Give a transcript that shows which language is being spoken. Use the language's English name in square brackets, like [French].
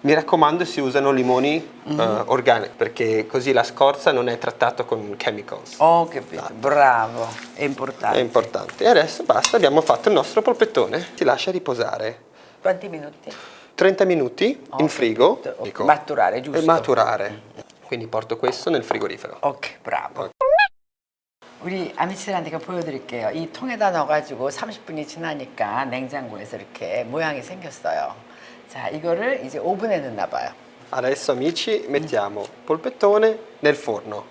[Italian] Mi raccomando si usano limoni organici perché così la scorza non è trattata con chemicals. Ho capito, bravo, è importante. È importante. E adesso basta, abbiamo fatto il nostro polpettone. Si lascia riposare. Quanti minuti? 30 minuti in frigo. Maturare, giusto? E maturare. Quindi porto questo nel frigorifero. [Korean] 오케이, 브라보. 우리 아미씨한테 보여드릴게요. 이 통에다 넣어가지고 30분이 지나니까 냉장고에서 이렇게 모양이 생겼어요. 자, 이거를 이제 오븐에 넣나 봐요. [Italian] Adesso amici mettiamo polpettone nel forno